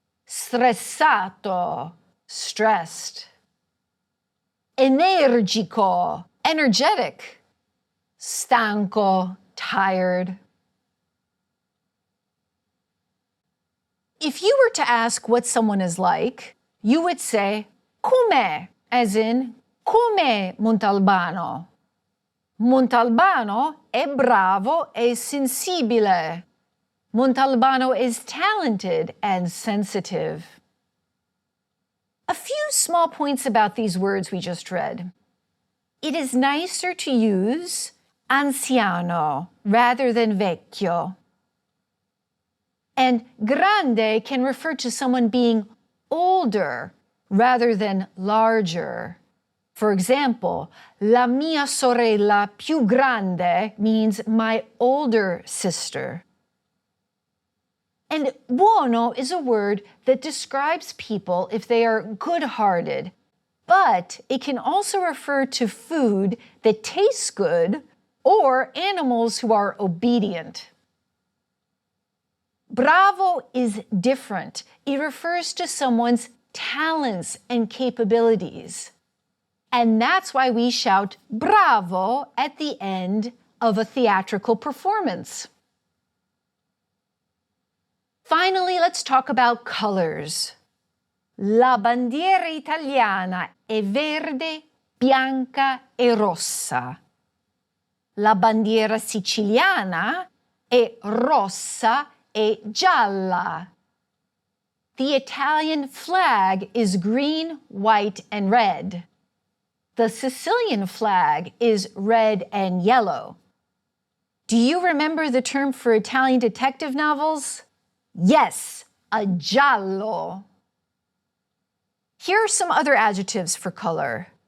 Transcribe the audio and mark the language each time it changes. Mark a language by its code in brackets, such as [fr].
[it] stressato, [en] stressed. [it] Energico, [en] energetic. [it] Stanco, [en] tired. If you were to ask what someone is like, you would say [it] com'è, [en] as in [it] com'è Montalbano. Montalbano è bravo e sensibile. [en] Montalbano is talented and sensitive. A few small points about these words we just read. It is nicer to use anziano rather than vecchio. And grande can refer to someone being older rather than larger. For example, [it] la mia sorella più grande [en] means my older sister. And buono is a word that describes people if they are good-hearted, but it can also refer to food that tastes good or animals who are obedient. Bravo is different. It refers to someone's talents and capabilities. And that's why we shout bravo at the end of a theatrical performance. Finally, let's talk about colors. [it] La bandiera italiana è verde, bianca e rossa. La bandiera siciliana è rossa e gialla. [en] The Italian flag is green, white, and red. The Sicilian flag is red and yellow. Do you remember the term for Italian detective novels? Yes, a giallo. Here are some other adjectives for color.